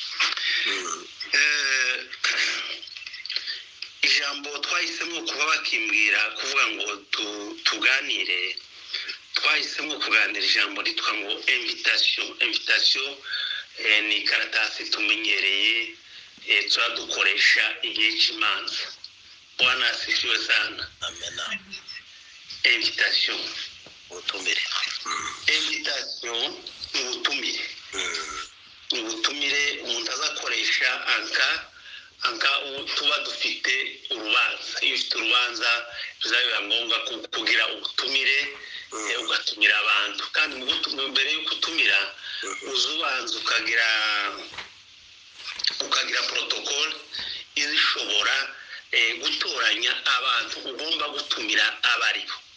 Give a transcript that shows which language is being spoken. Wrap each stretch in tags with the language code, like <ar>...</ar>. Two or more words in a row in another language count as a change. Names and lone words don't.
<rn>Ijambo twahisemo kuba bakimbwira kuvuga ngo tuganire, twahisemo kuganira ijambo ritwa ngo invitation. Ni karatasi tumenyereye turadukoresha igihe cy'imanza.</rn> <sw>Bwana asifiwe sana.</sw> <rn>Amen. Invitation, ubutumire. Invitation ni ubutumire. Ni ubutumire umuntu azakoresha anka tuba dufite urubanza. Iyo ufite urubanza bizaba ngombwa kugira ubutumire ugatumira abantu, kandi mbere yo gutumira uzubanza ukagira protocol izishobora gutoranya abantu ugomba gutumira abaribo.</rn>